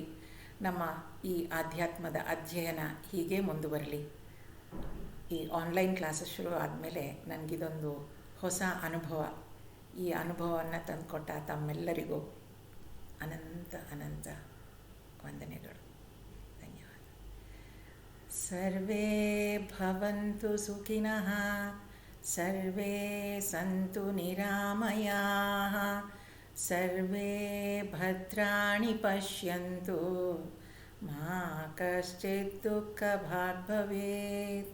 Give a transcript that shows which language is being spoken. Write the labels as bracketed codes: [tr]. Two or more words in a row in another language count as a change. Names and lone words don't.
[kn] ನಮ್ಮ ಈ ಆಧ್ಯಾತ್ಮದ ಅಧ್ಯಯನ ಹೀಗೆ ಮುಂದುವರಲಿ. ಈ [en] online classes [kn] ಶುರು ಆದಮೇಲೆ ನನಗಿದೊಂದು ಹೊಸ ಅನುಭವ. ಈ ಅನುಭವವನ್ನು ತಂದುಕೊಟ್ಟ ತಮ್ಮೆಲ್ಲರಿಗೂ ಅನಂತ ಅನಂತ ವಂದನೆಗಳು. ಧನ್ಯವಾದ. [sa] ಸರ್ವೇ ಭವಂತು ಸುಖಿನಃ, ಸರ್ವೇ ಸಂತು ನಿರಾಮಯಾಃ, ಸರ್ವೇ ಭದ್ರಾಣಿ ಪಶ್ಯಂತು, ಮಾ ಕಶ್ಚಿತ್ ದುಃಖಭಾಗ್ ಭವೇತ್.